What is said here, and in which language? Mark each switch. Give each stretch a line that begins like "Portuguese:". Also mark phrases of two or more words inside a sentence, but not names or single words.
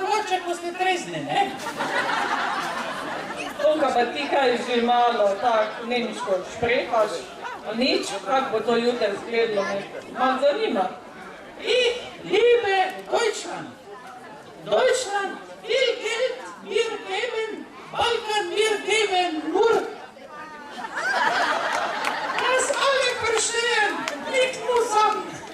Croatian: čak ste trezne, ne? Tonka, pa ti kaži malo, tak, nemiško šprehaš, a nič, kak bo to jutra izgledalo, me malo zanima.
German: Ich liebe Deutschland. Deutschland will Geld mir geben, Balkan mir geben nur. Das alle verstehen, nicht zusammen.